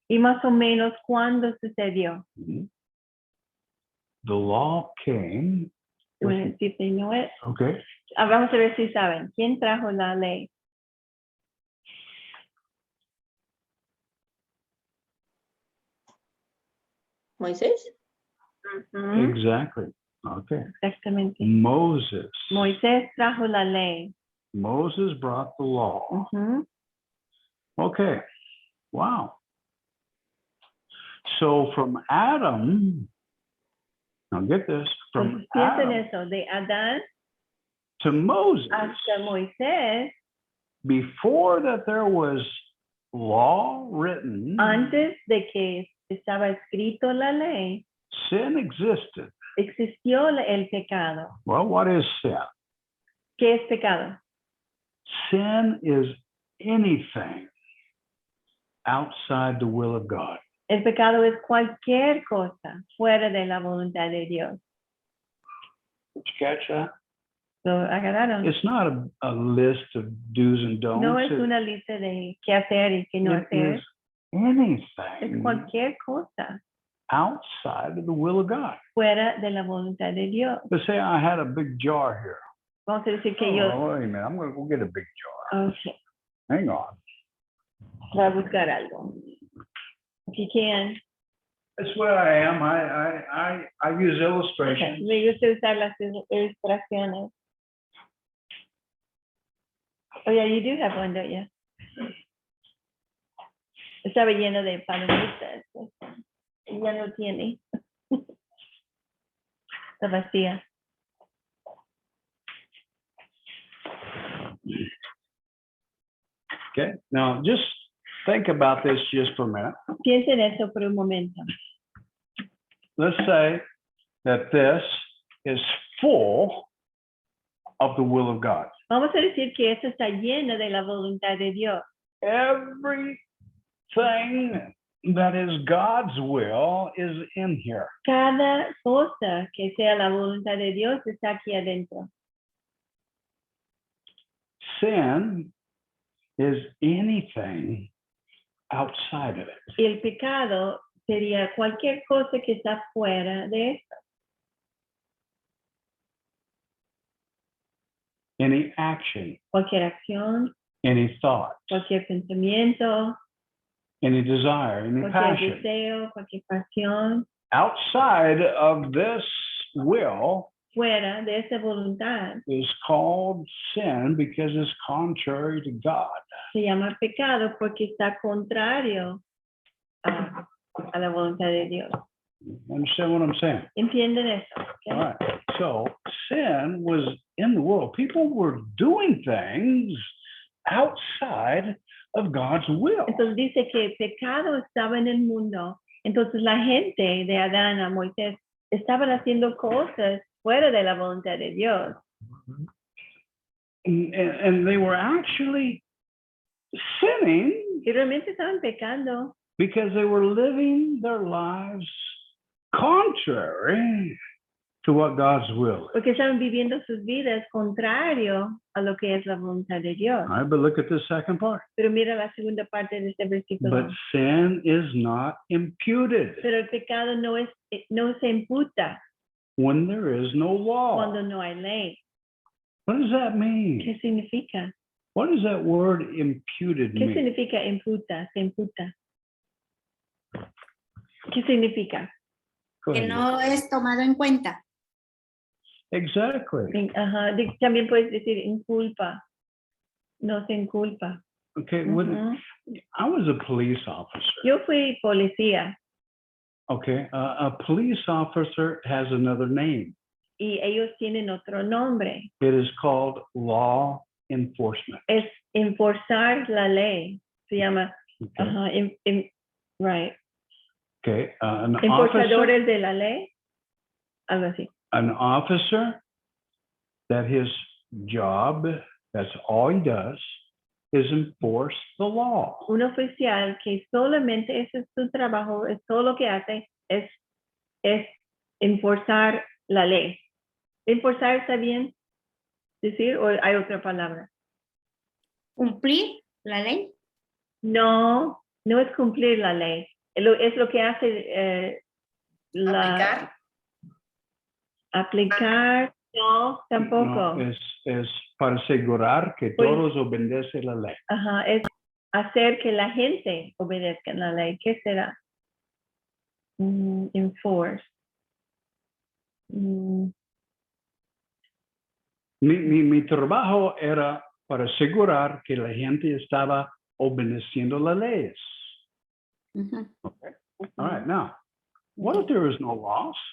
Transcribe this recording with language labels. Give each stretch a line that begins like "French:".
Spanish: y más o menos cuándo sucedió.
English: The law came. You wanna see if they know it? Okay.
Spanish: Vamos a ver si saben. ¿Quién trajo la ley? Moisés.
English: Exactly. Okay.
Spanish: Exactamente.
English: Moses.
Spanish: Moisés trajo la ley.
English: Moses brought the law. Ujú. Okay. Wow. So from Adam, now get this, from
Spanish: Piensen
English: Adam
Spanish: eso, de Adán
English: to Moses,
Spanish: hasta Moisés,
English: before that there was law written,
Spanish: antes de que estaba escrito la ley,
English: sin existed.
Spanish: Existió el pecado.
English: Well, what is sin?
Spanish: ¿Qué es pecado?
English: Sin is anything outside the will of God.
Spanish: El pecado es cualquier cosa fuera de la voluntad de Dios.
English: Did you catch that?
Spanish: ¿Lo agarraron?
English: It's not a list of do's and don'ts.
Spanish: No es una lista de qué hacer y qué no
English: It
Spanish: hacer.
English: is anything
Spanish: Es cualquier cosa
English: outside of the will of God.
Spanish: fuera de la voluntad de Dios.
English: Let's say I had a big jar here.
Spanish: Vamos a decir que yo...
English: Oh, wait a minute. I'm going to go get a big jar. Okay, Hang on.
Spanish: voy a buscar algo.
English: If you can. That's what I am. I use Okay. illustrations.
Spanish: Me gusta usar las ilustraciones. Oh, yeah, you do have one, don't you? Estaba lleno de palomitas. Ya no tiene. Está vacía.
English: Okay. Now, just think about this just for a minute.
Spanish: Piensa en eso por un momento.
English: Let's say that this is full of the will of God.
Spanish: Vamos a decir que esto está lleno de la voluntad de Dios.
English: Everything that is God's will is in here.
Spanish: Cada cosa que sea la voluntad de Dios está aquí adentro.
English: Sin is anything outside of it.
Spanish: Y el pecado sería cualquier cosa que está fuera de esto.
English: Any action,
Spanish: Cualquier acción,
English: any thought,
Spanish: cualquier pensamiento,
English: any desire, any
Spanish: cualquier
English: passion.
Spanish: deseo, cualquier pasión,
English: Outside of this will
Spanish: fuera de esa voluntad,
English: is called sin because it's contrary to God.
Spanish: se llama pecado porque está contrario a la voluntad de Dios.
English: Understand what I'm saying?
Spanish: ¿Entienden eso? ¿Ok?
English: All right. So sin was in the world. People were doing things outside of God's will.
Spanish: Entonces dice que el pecado estaba en el mundo. Entonces la gente de Adán a Moisés estaban haciendo cosas fuera de la voluntad de Dios.
English: And they were actually sinning
Spanish: Y realmente estaban pecando
English: because they were living their lives contrary to what God's will is.
Spanish: porque estaban viviendo sus vidas contrario a lo que es la voluntad de Dios.
English: All right, but look at the second part.
Spanish: Pero mira la segunda parte de este versículo.
English: But sin is not imputed
Spanish: Pero el pecado no se imputa
English: when there is no law.
Spanish: cuando no hay ley.
English: What does that mean?
Spanish: ¿Qué significa?
English: What does that word imputed
Spanish: ¿Qué mean? significa imputa? Se imputa. ¿Qué significa?
English: Go
Spanish: Que
English: ahead.
Spanish: no es tomado en cuenta.
English: Exactly. Ajá.
Spanish: También puedes decir inculpa. No se inculpa.
English: Okay, Ujú. I was a police officer.
Spanish: Yo fui policía
English: Okay, a police officer has another name.
Spanish: y ellos tienen otro nombre.
English: It is called law enforcement.
Spanish: Es enforzar la ley. Se llama,
English: Okay, ajá, right. okay.
Spanish: Enforzadores de la ley. Algo así. An officer that his job, that's all he does, is enforce the law. Un oficial que solamente ese es su trabajo, es todo lo que hace, es enforzar la ley. ¿Enforzar está bien decir o hay otra palabra? Cumplir la ley. No, no es cumplir la ley. Es lo que hace Aplicar. aplicar, no, tampoco. No, es para asegurar que Pues- todos obedecen la ley. Ajá, es hacer que la gente obedezca la ley. ¿Qué será? Enforce. Mi trabajo era para asegurar que la gente estaba obedeciendo las leyes. Ujú.
English: All right, now, what if there is no laws?